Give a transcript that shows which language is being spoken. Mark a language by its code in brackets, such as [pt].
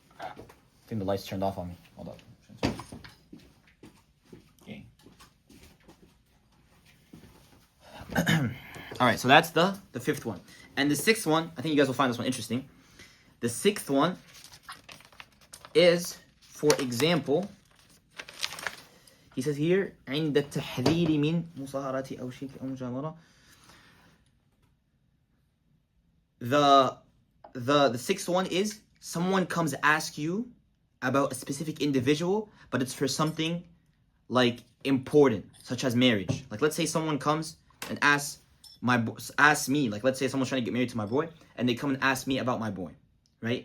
[en] I think the lights turned off on me. Hold up. Okay. All right, so that's the fifth one. And the sixth one, I think you guys will find this one interesting. The sixth one is for example, he says here, [ar] عند التحذير من مصاهرة أو شرك أو مجامرة. [en] The sixth one is someone comes to ask you about a specific individual, but it's for something like important, such as marriage. Like let's say someone comes and asks me, like let's say someone's trying to get married to my boy, and they come and ask me about my boy, right?